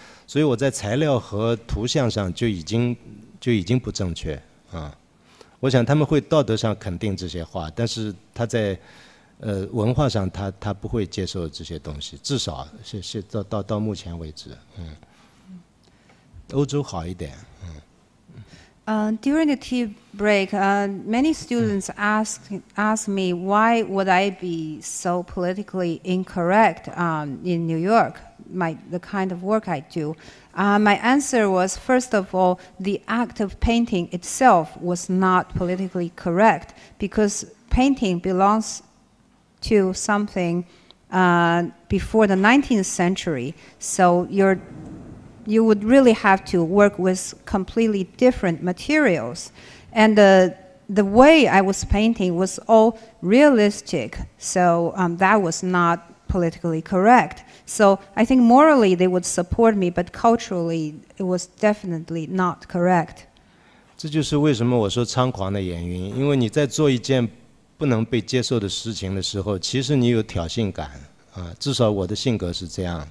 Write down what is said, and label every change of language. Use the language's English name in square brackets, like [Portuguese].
[Chinese] 所以我在材料和图像上就已经不正确啊。我想他们会道德上肯定这些话，但是他在文化上他不会接受这些东西，至少是到目前为止，欧洲好一点。 [English] During the tea break, many students asked me why would I be so politically incorrect in New York, the kind of work I do. My answer was, first of all, the act of painting itself was not politically correct because painting belongs to something before the 19th century. So you would really have to work with completely different materials. And the way I was painting was all realistic, so that was not politically correct. So I think morally they would support me, but culturally it was definitely not correct. [Chinese] 这就是为什么我说猖狂的原因，因为你在做一件不能被接受的事情的时候，其实你有挑衅感啊，至少我的性格是这样。